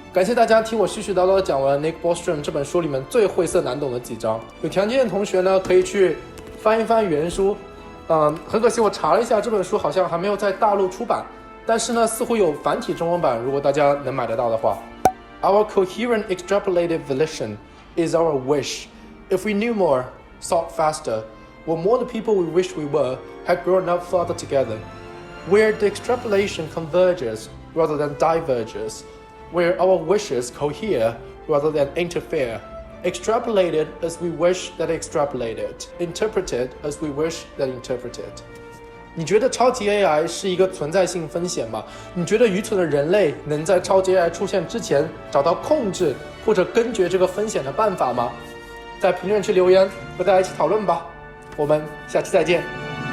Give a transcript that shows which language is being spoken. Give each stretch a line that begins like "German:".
Chinese: 感谢大家听我絮絮叨叨讲完 Nick Bostrom 这本书里面最晦涩难懂的几章。有条件的同学呢，可以去翻一翻原书。很可惜我查了一下，这本书好像还没有在大陆出版，但是呢似乎有繁体中文版，如果大家能买得到的话。
English: Our coherent extrapolated volition is our wish. If we knew more, thought faster, were more the people we wish we were, had grown up farther together, where the extrapolation converges rather than diverges, where our wishes cohere rather than interfere, extrapolated as we wish that extrapolated, interpreted as we wish that interpreted。
Chinese: 你觉得超级 AI 是一个存在性风险吗？你觉得愚蠢的人类能在超级 AI 出现之前找到控制或者根绝这个风险的办法吗？在评论区留言和大家一起讨论吧。我们下期再见。